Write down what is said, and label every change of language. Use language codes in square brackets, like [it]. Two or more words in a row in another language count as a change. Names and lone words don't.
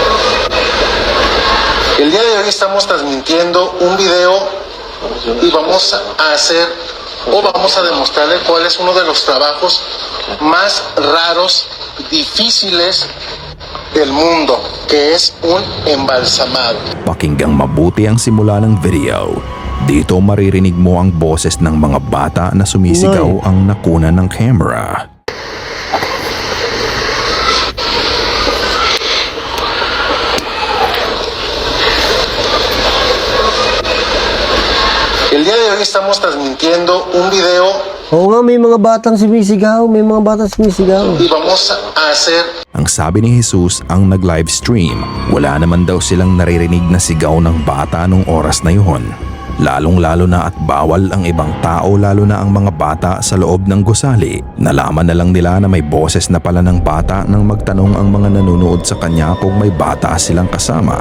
[es] El día de hoy estamos transmitiendo un video y vamos a hacer o vamos a demostrarle cuál es uno de los trabajos más raros, difíciles del mundo, que es un embalsamado. [tl] Pakinggang mabuti ang simula ng video. Dito maririnig mo ang boses ng mga bata na sumisigaw ang nakuna ng camera. [es] El día de hoy estamos transmitiendo un video [tl] Oo nga, may mga batang sumisigaw, [es] y vamos a hacer [tl] Ang sabi ni Jesus ang nag- [en] live stream, [tl] wala naman daw silang naririnig na sigaw ng bata nung oras na yun. Lalong-lalo na at bawal ang ibang tao lalo na ang mga bata sa loob ng gusali. Nalaman na lang nila na may boses na pala ng bata nang magtanong ang mga nanonood sa kanya kung may bata silang kasama.